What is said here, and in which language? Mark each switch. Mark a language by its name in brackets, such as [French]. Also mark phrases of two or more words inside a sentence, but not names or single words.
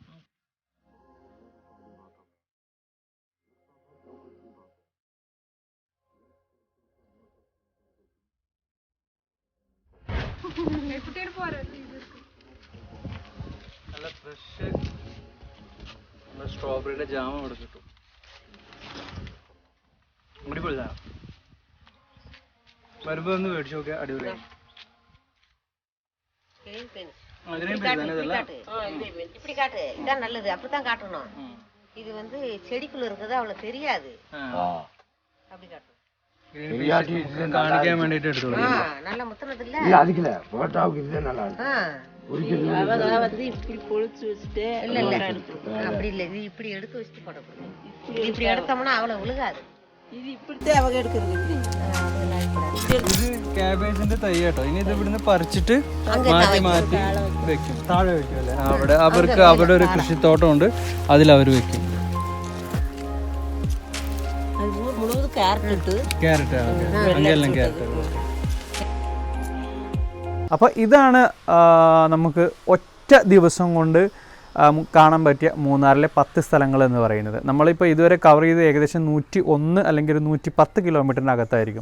[Malayalam] നല്ല ഫ്രഷ് സ്ട്രോബെറിയുടെ ജാമ ഇവിടെ കിട്ടും. അടിപൊളിതാണ്. വരുമ്പോ ഒന്ന് മേടിച്ചു നോക്കിയാൽ അടിപൊളിയാണ്. [Tamil] இப்படி காட்டு, இதான் நல்லது, அப்படித்தான் காட்டணும். இது வந்து செடிக்குள்ள இருக்குது அவளுக்கு தெரியாது, அப்படி காட்டணும். [Malayalam] കാണിക്കാൻ വേണ്ടിട്ട് എടുത്തോളൂ. [Tamil] நல்ல முத்துனது இல்ல, இப்படி பொழிச்சு வச்சுட்டு இல்ல இல்ல அப்படி இல்ல, இது இப்படி எடுத்து வச்சுட்டு போடக்கூடாது. இப்படி எடுத்தோம்னா அவளை விழுகாது. இது இப்படித்தான் அவங்க எடுக்கிறது. [Malayalam] ഇത് ക്യാബേജിന്റെ തൈ കേട്ടോ. ഇനി ഇത് ഇവിടുന്ന് പറിച്ചിട്ട് മാറ്റി മാറ്റി വെക്കും. താഴെ വെക്കും അല്ലേ? അവിടെ അവർക്ക് അവിടെ ഒരു കൃഷിത്തോട്ടം ഉണ്ട്, അതിലവർ വെക്കും. [Tamil] அது ஊர் முழுவதும் கேரட் இட்டு [Malayalam] ക്യാരറ്റ് അങ്ങെല്ലാം ക്യാരറ്റ്. അപ്പോൾ ഇതാണ് നമുക്ക് ഒറ്റ ദിവസം കൊണ്ട് കാണാൻ പറ്റിയ മൂന്നാറിലെ 10 സ്ഥലങ്ങൾ എന്ന് പറയുന്നത്. നമ്മളിപ്പോൾ ഇതുവരെ കവർ ചെയ്ത് ഏകദേശം 101 അല്ലെങ്കിൽ 110 കിലോമീറ്ററിൻ്റെ അകത്തായിരിക്കും.